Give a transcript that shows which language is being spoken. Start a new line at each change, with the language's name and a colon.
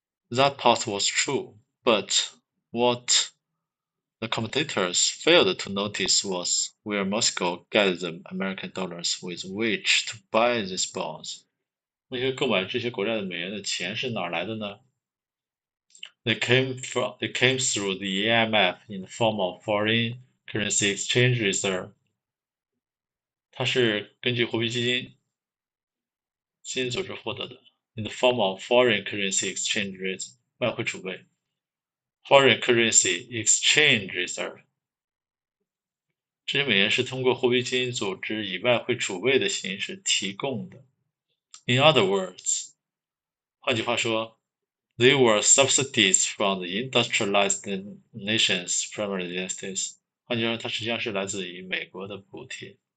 English: That part was true, but what the commentators failed to notice was where Moscow gathered the American dollars with which to buy these bonds.
Chinese: 那些购买这些国债的美元的钱是哪儿来的呢？
English: They came through the IMF in the form of foreign currency exchange reserve.
Chinese: 它是根据货币基金组织获得的
English: in the form of foreign currency exchange reserve
Chinese: 外汇储备
English: foreign currency exchange reserve
Chinese: 这些美元是通过货币基金组织以外汇储备的形式提供的。
English: In other words，
Chinese: 换句话说
English: they were subsidies from the industrialized nations, primarily the United States。
Chinese: 换句话说，它实际上是来自于美国的补贴。